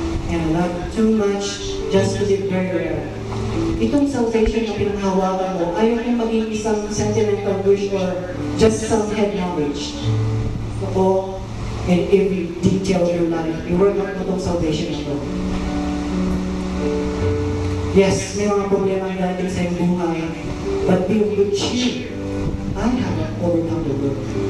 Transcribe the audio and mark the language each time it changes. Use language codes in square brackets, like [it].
[en] And I love you too much just to live very rare. [tl] Itong salvation na pinanghawakan mo, ayaw kong maging isang [en] sentimental wish or just some head knowledge. [tl] Ako, [en] in every detail of your life, [tl] i-work out mo itong salvation na ito. Yes, may mga problema ang dating sa iyong buhay, [en] but be of good cheer. I have overcome the world.